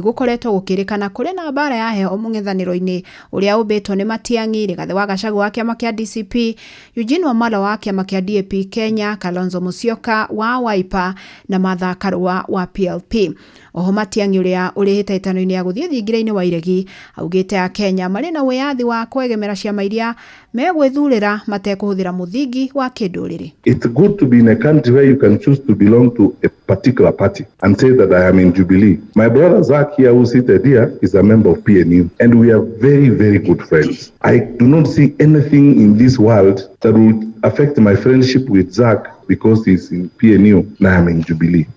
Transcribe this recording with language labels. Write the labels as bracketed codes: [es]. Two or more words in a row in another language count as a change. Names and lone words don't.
[ki] Gũkoretwo gũkĩrĩkana kũrĩ na mbara ya heho mũng'ethanĩro-inĩ ũrĩa ũmbĩtwo nĩ Matiang'i, Rigathĩ wa Gachagua wa kĩama kĩa D C P, Eugene Wamalwa wa kĩama kĩa D A P Kenya, Kalonzo Musyoka wa Wiper na Martha Karua wa P L P. Oho, Matiang'i ũrĩa ũrĩ hĩtahĩtano-inĩ ya gũthiĩ thingira-inĩ wa iregi augĩte Akenya marĩ na wĩyathi wa kwegemera ciama iria megwĩthurĩra matekũhũthĩra mũthingi wa kĩndũrĩrĩ. [en] It's good to be in a country where you can choose to belong to a particular party and say that I am in Jubilee. My brother Zach here who seated here is a member of P N U and we are very, very good friends. I do not see anything in this world that would affect my friendship with Zach because he's in P N U and I'm in Jubilee.